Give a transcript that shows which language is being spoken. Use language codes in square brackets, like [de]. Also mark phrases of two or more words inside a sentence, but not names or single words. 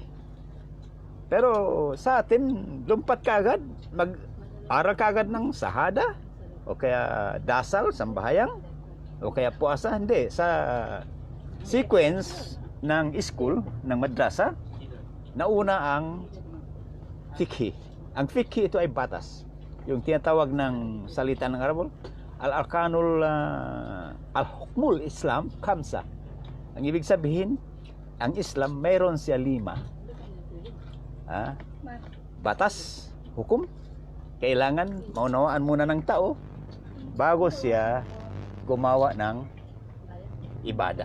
[tl] Pero sa atin, lumpat ka agad, mag-aral ka agad ng sahada, o kaya dasal, sambahayang, o kaya puasa, hindi. Sa sequence ng school, ng madrasa, nauna ang fiqh. Ang fiqh ito ay batas. Yung tinatawag ng salita ng Arabo, [ar] الأركان، الحكم الإسلام، خمسة. [tl] Ang ibig sabihin, ang Islam mayroon siya 5. Batas, hukum. Kailangan maunawaan muna ng tao bago siya gumawa ng ibadah.